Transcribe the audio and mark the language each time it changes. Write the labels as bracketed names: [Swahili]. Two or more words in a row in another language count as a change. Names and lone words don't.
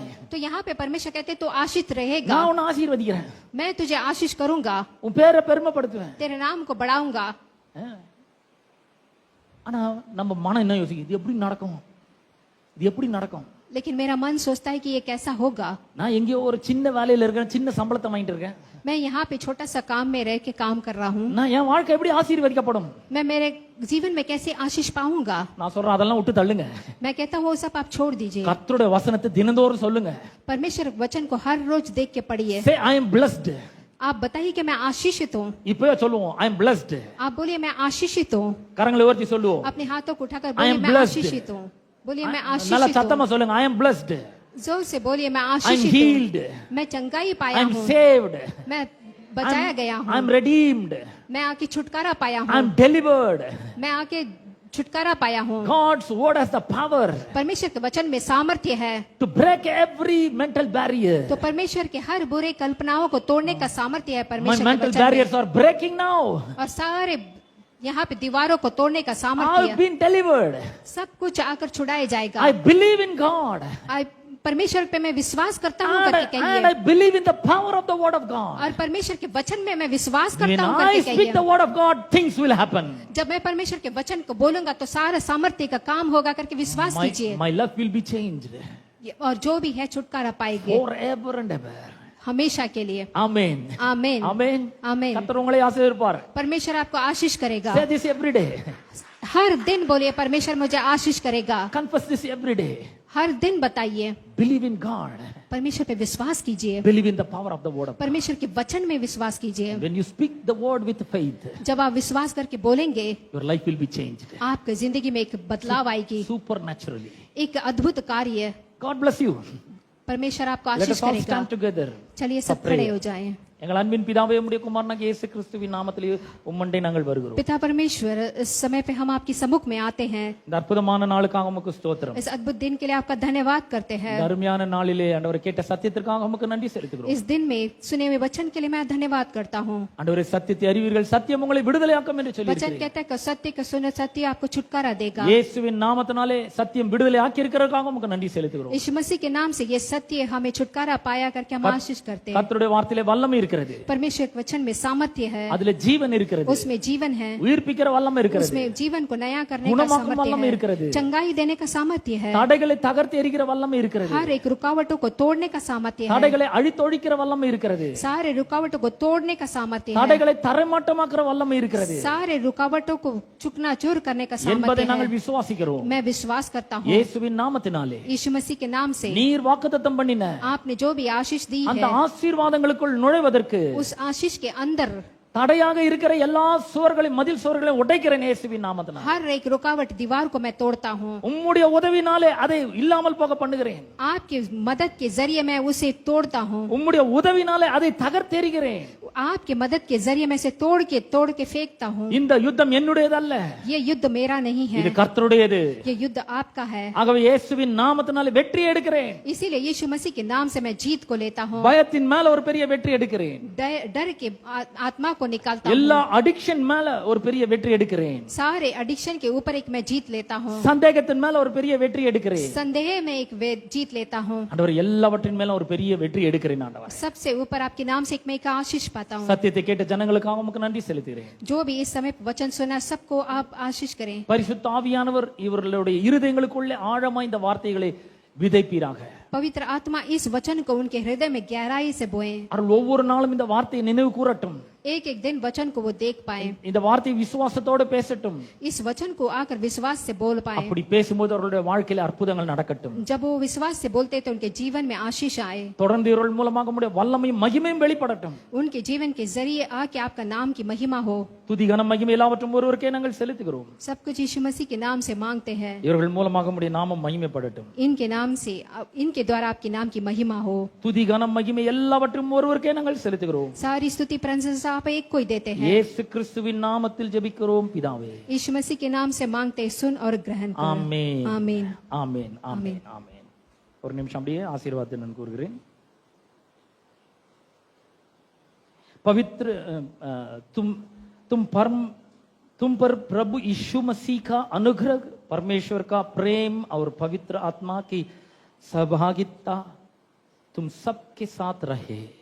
[Hindi] तो यहाँ पे परमेश्वर कहते तो आशीष रहेगा [Tamil] நான் உன்னை ஆசீர்வதிக்கிறேன். [Hindi] मैं तुझे आशीष करूंगा [Tamil] உன் பேரை பெருமைப்படுத்துவேன். [Hindi] तेरे नाम को बढ़ाऊंगा [Tamil] ஆனா நம்ம மனம் என்ன யோசிக்குது இது எப்படி நடக்கும் இது எப்படி நடக்கும் [Hindi] लेकिन मेरा मन सोचता है कि ये कैसा होगा [Tamil] நான் எங்கேயோ ஒரு சின்ன வேலையில இருக்கேன் சின்ன சம்பளத்தை வாங்கிட்டு இருக்கேன் [Hindi] मैं यहाँ पे छोटा सा काम में रह के काम कर रहा हूँ [Tamil] நான் என் வாழ்க்கை எப்படி ஆசீர்வதிக்கப்படும் [Hindi] मैं मेरे जीवन में कैसे आशीष पाऊंगा [Tamil] நான் சொல்றேன் அதெல்லாம் விட்டு தள்ளுங்க [Hindi] मैं कहता हूँ वो सब आप छोड़ दीजिए [Tamil] கர்த்தருடைய வசனத்தை தினந்தோறும் சொல்லுங்க [Hindi] परमेश्वर वचन को हर रोज देख के पढ़िए [English] say I am blessed [Hindi] आप बताइए कि मैं आशीषित हूँ [Tamil] இப்பவே சொல்லுவோம் [English] I am blessed [Hindi] आप बोलिए मैं आशीषित हूँ [Tamil] கரங்களை உயர்த்தி சொல்லுவோம் [Hindi] अपने हाथों को उठाकर [English] I am [Hindi] बोलिए मैं [English] blessed. [Hindi] आशीषित हूँ बोलिए मैं [Tamil] நல்லா [Hindi] आशीषित [Tamil] சத்தமா [Hindi] हूँ [Tamil] சொல்லுங்க [English] I am blessed [Hindi] जोर से बोलिए मैं [English] I am [Hindi] आशीषित [English] healed [Hindi] हूँ मैं चंगाई [English] I [Hindi] पाया [English] am [Hindi] हूँ [English] saved [Hindi] मैं बचाया गया [English] I [Hindi] हूँ [English] am redeemed [Hindi] मैं आके छुटकारा पाया [English] I am [Hindi] हूँ [English] delivered [Hindi] मैं आके छुटकारा पाया हूँ [English] God's word has the power [Hindi] परमेश्वर के वचन में सामर्थ्य है [English] to break every mental barrier. [Hindi] तो परमेश्वर के हर बुरे कल्पनाओं को तोड़ने का सामर्थ्य है [English] My [Hindi] परमेश्वर के [English] mental [Hindi] वचन में [English] barriers are breaking now. [Hindi] और सारे यहाँ पे दीवारों को तोड़ने का [English] I've [Hindi] सामर्थ्य [English] been delivered. [Hindi] सब कुछ आकर छुड़ाया जाएगा [English] I believe in God. [Hindi] परमेश्वर पे मैं विश्वास करता हूँ [English] And [Hindi] करके [English] I [Hindi] कहिए [English] believe in the power of the word of God. [Hindi] और परमेश्वर के वचन में मैं विश्वास [English] When [Hindi] करता हूँ [English] I [Hindi] करके [English] speak the [Hindi] कहिए [English] word of God, things will happen. [Hindi] जब मैं परमेश्वर के वचन को बोलूंगा तो सारा सामर्थ्य का काम होगा करके विश्वास कीजिए [English] My life will be changed [Hindi] और जो भी है छुटकारा पाएंगे [English] forever and ever. [Hindi] हमेशा के लिए [English] Amen. [Hindi] आमीन [English] Amen. [Hindi] आमीन [Tamil] கர்த்தர் உங்களை ஆசீர்வதிப்பார். [Hindi] परमेश्वर आपको आशीष करेगा [English] Say this every day. [Hindi] हर दिन बोलिए परमेश्वर मुझे आशीष करेगा [English] Confess this every day. [Hindi] हर दिन बताइए [English] Believe in God. [Hindi] परमेश्वर पे विश्वास कीजिए [English] Believe in the power of the word of God. [Hindi] परमेश्वर के वचन में विश्वास कीजिए [English] When you speak the word with faith, [Hindi] जब आप विश्वास करके बोलेंगे [English] your life will be changed [Hindi] आपकी जिंदगी में एक बदलाव आएगी [English] supernaturally. [Hindi] एक अद्भुत कार्य [English] God bless you. [Hindi] परमेश्वर आपको [English] Let [Hindi] आशीष [English] us all [Hindi] करेगा [English] stand together. [Hindi] चलिए सब [English] prayer. [Hindi] खड़े हो जाएं [Tamil] எங்கள் அன்பின் பிதாவே உம்முடைய குமாரனாகிய இயேசு கிறிஸ்துவின் நாமத்திலே உம்மண்டை நாங்கள் வருகிறோம். [Hindi] पिता परमेश्वर इस समय पे हम आपकी सम्मुख में आते हैं [Tamil] இந்த அற்புதமான நாளுக்காக உமக்கு ஸ்தோத்திரம். [Hindi] इस अद्भुत दिन के लिए आपका धन्यवाद करते हैं [Tamil] இந்த அருமையான நாளிலே ஆண்டவரே கேட்ட சத்தியத்திற்காக உமக்கு நன்றி செலுத்துகிறோம். [Hindi] इस दिन में सुने हुए वचन के लिए मैं धन्यवाद करता हूँ [Tamil] ஆண்டவரே சத்தியத்தை அறிவீர்கள் சத்தியம் உங்களை விடுதலையாக்கும் என்று [Hindi] वचन [Tamil] சொல்லியிருக்கிறீர். [Hindi] कहता है कि सत्य का सुने सत्य आपको छुटकारा देगा [Tamil] இயேசுவின் நாமத்தினாலே சத்தியம் விடுதலை ஆக்கி இருக்கிறதுக்காக உமக்கு நன்றி செலுத்துகிறோம். [Hindi] यीशु मसीह के नाम से ये सत्य हमें छुटकारा पाया करके हम आशीष करते हैं [Tamil] கர்த்தருடைய வார்த்தையிலே வல்லமை இருக்கிறது. [Hindi] परमेश्वर के वचन में सामर्थ्य है [Tamil] அதுல ஜீவன் இருக்கிறது. [Hindi] उसमें जीवन है [Tamil] உயிர்ப்பிக்கிற வல்லமை இருக்கிறது. [Hindi] उसमें जीवन को नया करने का [Tamil] குணமாக்கும் [Hindi] सामर्थ्य [Tamil] வல்லமை இருக்கிறது. [Hindi] है चंगाई देने का सामर्थ्य है [Tamil] தடைகளை தகர்த்து எறிகிற வல்லமை இருக்கிறது. [Hindi] हर एक रुकावटों को तोड़ने का सामर्थ्य है [Tamil] தடைகளை அழித்தொழிக்கிற வல்லமை இருக்கிறது. [Hindi] सारे रुकावटों को तोड़ने का सामर्थ्य है [Tamil] தடைகளை தரைமாட்டமாக்குற வல்லமை இருக்கிறது [Hindi] सारे रुकावटों को चुकना चूर करने का सामर्थ्य [Tamil] என்பதை [Hindi] है [Tamil] நாங்கள் விசுவாசிக்கிறோம். [Hindi] मैं विश्वास करता हूँ [Tamil] இயேசுவின் நாமத்தினாலே [Hindi] यीशु मसीह के नाम से [Tamil] நீர் வாக்குத்தத்தம் பண்ணின [Hindi] आपने जो भी आशीष दी [Tamil] அந்த [Hindi] है [Tamil] ஆசீர்வாதங்களுக்குள் நுழைவதற்கு [Hindi] उस आशीष के अंदर [Tamil] தடையாக இருக்கிற எல்லா சுவர்களையும் மதில் சுவர்களையும் உடைக்கிறேன் இயேசுவின் நாமத்தினாலே. [Hindi] हर एक रुकावट दीवार को मैं तोड़ता हूँ [Tamil] உம்முடைய உதவினாலே அதை இல்லாமல் போக பண்ணுகிறேன். [Hindi] आपकी मदद के जरिए मैं उसे तोड़ता हूँ [Tamil] உம்முடைய உதவினாலே அதை தகர்த்தெறிகிறேன். [Hindi] आपके मदद के जरिए मैं इसे तोड़ के फेंकता हूँ [Tamil] இந்த யுத்தம் என்னுடையதல்ல, [Hindi] ये युद्ध मेरा नहीं है [Tamil] இது கர்த்தருடையது. [Hindi] ये युद्ध आपका है [Tamil] ஆகவே இயேசுவின் நாமத்தினாலே வெற்றி எடுக்கிறேன். [Hindi] इसीलिए यीशु मसीह के नाम से मैं जीत को लेता हूँ [Tamil] பயத்தின் மேல ஒரு பெரிய வெற்றி எடுக்கிறேன். [Hindi] डर के आत्मा को निकालता हूँ [Tamil] எல்லா அடிக்ஷன் மேல ஒரு பெரிய வெற்றி எடுக்கிறேன். [Hindi] सारे एडिक्शन के ऊपर एक मैं जीत लेता हूँ [Tamil] சந்தேகத்தின் மேல ஒரு பெரிய வெற்றி எடுக்கிறேன். [Hindi] संदेह में एक जीत लेता हूँ [Tamil] ஆண்டவர் எல்லாவற்றின் மேல ஒரு பெரிய வெற்றி எடுக்கிறேன். ஆண்டவர் [Hindi] सबसे ऊपर आपके नाम से एक मैं एक आशीष पाता हूँ [Tamil] சத்தியத்தை கேட்ட ஜனங்களுக்காக உமக்கு நன்றி செலுத்துகிறேன். [Hindi] जो भी इस समय वचन सुना सबको आप आशीष करें [Tamil] பரிசுத்த ஆவியானவர் இவர்களுடைய இருதயங்களுக்குள்ளே ஆழமாய் இந்த வார்த்தைகளை விதைப்பீராக. [Hindi] पवित्र आत्मा इस वचन को उनके हृदय में गहराई से बोए [Tamil] அவர்கள் ஒவ்வொரு நாளும் இந்த வார்த்தையை நினைவு கூறட்டும். [Hindi] एक एक दिन वचन को वो देख पाए, [Tamil] இந்த வார்த்தை விசுவாசத்தோடு பேசட்டும். [Hindi] इस वचन को आकर विश्वास से बोल पाए। [Tamil] அப்படி பேசும்போது அவர்களுடைய வாழ்க்கையில அற்புதங்கள் நடக்கட்டும். [Hindi] जब वो विश्वास से बोलते तो उनके जीवन में आशीष आए, [Tamil] தொடர்ந்து இவர்கள் மூலமாக உம்முடைய வல்லமையும் மகிமையும் வெளிப்படட்டும். [Hindi] उनके जीवन के जरिए आके आपका नाम की महिमा हो। [Tamil] துதி கனம் மகிமை எல்லாவற்றும் ஒருவருக்கே நாங்கள் செலுத்துகிறோம். [Hindi] सब कुछ यीशु मसीह के नाम से मांगते हैं, [Tamil] இவர்கள் மூலமாக உம்முடைய நாமம் மகிமைப்படட்டும். [Hindi] इनके नाम से, इनके द्वारा आपके नाम की महिमा हो। [Tamil] துதி கனம் மகிமை எல்லாவற்றும் ஒருவருக்கே நாங்கள் செலுத்துகிறோம். [Hindi] सारी स्तुति प्रशंसा आप एक को ही देते हैं। [Tamil] இயேசு கிறிஸ்துவின் நாமத்தில் ஜெபிக்கிறோம் பிதாவே. [Hindi] यीशु मसीह के नाम से मांगते, सुन और ग्रहण कर। [Tamil] ஆமென். [Hindi] आमीन। [Tamil] ஆமென். ஆமென். ஆமென். ஒரு நிமிஷம் அப்படியே ஆசீர்வாதத்தை நான் கூறுகிறேன். [Hindi] पवित्र तुम पर प्रभु यीशु मसीह का अनुग्रह, परमेश्वर का प्रेम और पवित्र आत्मा की सहभागिता तुम सबके साथ रहे.